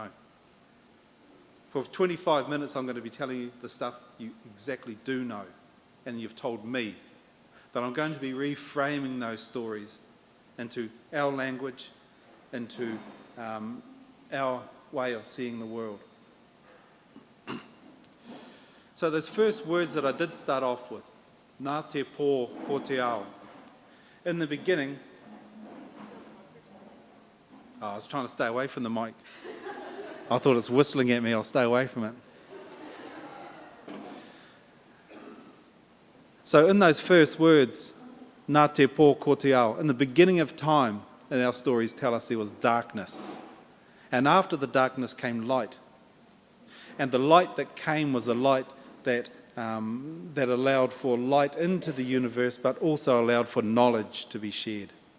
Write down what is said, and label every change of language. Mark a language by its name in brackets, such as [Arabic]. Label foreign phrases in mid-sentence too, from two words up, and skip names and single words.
[English] For 25 minutes, I'm going to be telling you the stuff you exactly do know, and you've told me. But I'm going to be reframing those stories into our language, into our way of seeing the world. So those first words that I did start off with, [Māori] nā te pō ko te ao. [English] In the beginning, I was trying to stay away from the mic. I thought it's whistling at me, I'll stay away from it. So in those first words, [Māori] nā te pō ko te ao, [English] in the beginning of time, and our stories tell us there was darkness. And after the darkness came light. And the light that came was a light that allowed for light into the universe, but also allowed for knowledge to be shared.